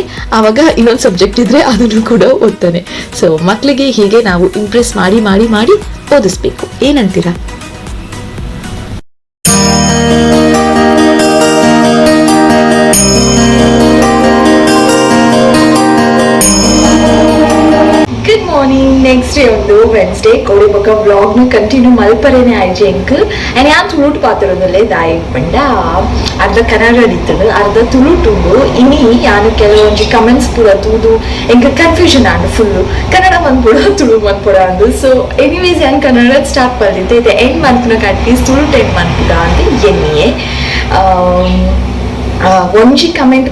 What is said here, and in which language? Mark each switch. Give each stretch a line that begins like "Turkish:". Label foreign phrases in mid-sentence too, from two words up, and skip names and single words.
Kannada: ಆವಾಗ ಇನ್ನೊಂದು ಸಬ್ಜೆಕ್ಟ್ ಇದ್ದರೆ ಅದನ್ನು ಕೂಡ ಓದ್ತಾನೆ. ಸೊ ಮಕ್ಕಳಿಗೆ ಹೀಗೆ ನಾವು ಇಂಪ್ರೆಸ್ ಮಾಡಿ ಓದಿಸ್ಬೇಕು. ಏನಂತೀರಾ?
English: next day
Tulu: ಒಂದು ವೆನ್ಸ್ಡೇ ಕೊಡಿಬೊಕ್ಕ ವ್ಲಾಗ್ನು ಕಂಟಿನ್ಯೂ ಮಲ್ಪರೇನೆ ಆಯ್ಜಿ ಎಂಕ್ ಆ್ಯಂಡ್ ಯಾನ್ ತುಳುಟು ಪಾತ್ರದಲ್ಲೇ ದಾಯಿಗ್ ಪಂಡ ಅರ್ಧ ಕನ್ನಡ ಇತ್ತದು ಅರ್ಧ ತುಳುಟುಂಡು ಇನಿ ಯಾನು ಕೆಲವೊಂದು ಕಮೆಂಟ್ಸ್ ಪೂರ ತೂದು ಎಂಕ್ ಕನ್ಫ್ಯೂಷನ್ ಆಂಡು ಫುಲ್ಲು ಕನ್ನಡ ಮನ್ಪುಡ ತುಳು ಮನ್ಪುಡ ಅಂದು.
English: so anyways
Tulu: ಯಾನ್ ಕನ್ನಡ ಸ್ಟಾರ್ಟ್ ಬರ್ದಿದ್ದೆ ಇದು ಎಂಡ್ ಮನ್ಪುನಕ ಅಟ್ಲೀಸ್ಟ್ ತುಳುಟು ಎಂಡ್ ಮನ್ಪುಡ ಅಂತ ಎನ್ನಿಯೇ ಒಂಜಿ ಕಮೆಂಟ್